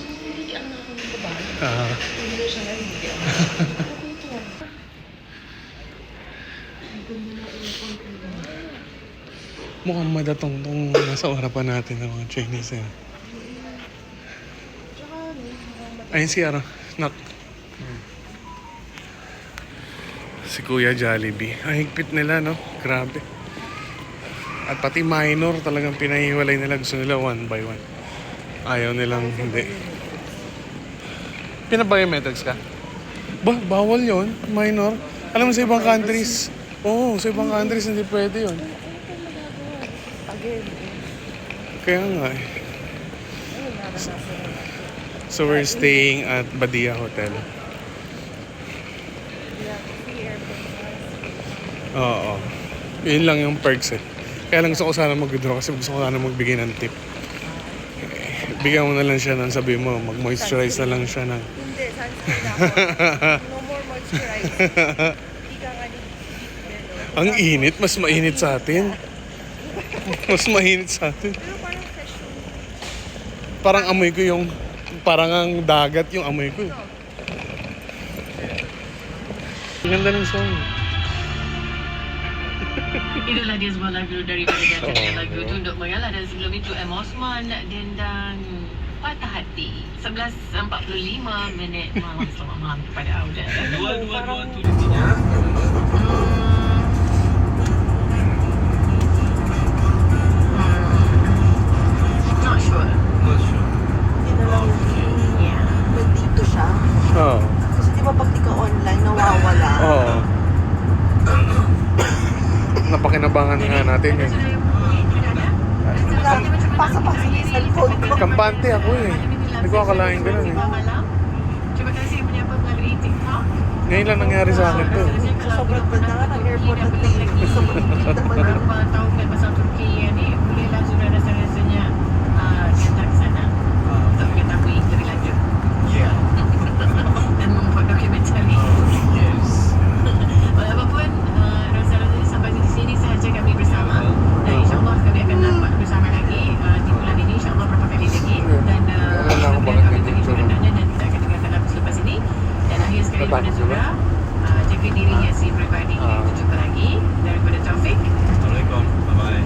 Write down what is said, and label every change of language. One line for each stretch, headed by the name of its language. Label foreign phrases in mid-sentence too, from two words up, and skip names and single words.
Filipino: Mukhang madatong tong nasa harapan natin ng mga Chinese eh. Ayun si Nak. Si Kuya Jollibee. Ang higpit nila, no? Grabe. At pati minor talagang pinahiwalay nila. Gusto nila
English: one by one.
Filipino: Ayaw nilang hindi. Pinabiometrics ka? Bawal yon minor. Alam mo sa ibang countries. Oo, sa ibang countries hindi pwede yon. Kaya nga eh.
English: So we're staying at Badia Hotel.
Filipino: Oo. Yun lang yung perks eh. Kaya lang gusto ko sana mag-withdraw kasi gusto ko sana magbigay ng tip. Bigyan mo na lang siya ng sabi mo, mag-moisturize na lang siya ng... Hindi, sunscreen ako.
English: No more moisturize.
Filipino: Hindi ka nga ni... Ang init, mas mainit sa atin. Mas mainit sa atin. Pero parang fresh yung... Parang amoy ko yung... Parang ang dagat yung amoy ko. Ang ganda ng song.
Malay: Itulah dia sebuah lagu daripada Gajah. Lagu tu untuk mengalah dan sebelum itu M. Osman Dendang Patah Hati 11.45 malam. Selamat malam kepada Auda. Dua tu intinya.
English: Not sure. Not sure.
Filipino: Hindi na lang
English: Yeah.
Filipino: nandito siya. Oo. Kasi di ba pag di ka online, nawawala. Oo. Napakinabangan nga natin yun. Pasa-pasa yung cellphone ko. Kampante ako eh. Hindi ko akalain ganun eh.
Malay: Terima kasih menyapa melalui TikTok.
Filipino: Ngayon lang nangyari sa akin to. Sobrang ganda nga ng airport at sobrang cute naman.
Malay: Beberapa tahun kan pasal Turki ni bolehlah sudah rasa-rasanya diantar ke sana untuk mengetahui lebih lanjut
English: Yeah.
Malay: dan membuat dokumentari.
English: Yes.
Malay: Walaupun rasa-rasanya sampai di sini sahaja kami bersama dan insyaAllah kami akan dapat bersama lagi di bulan ini insyaAllah berapa kali lagi dan mudah-mudahan kami beri perhatiannya dan kita akan dengar dalam selepas ini dan akhir sekali pada Zura jaga diri hiasi peribadi kita jumpa lagi daripada Taufik. Assalamualaikum.
English: Bye-bye.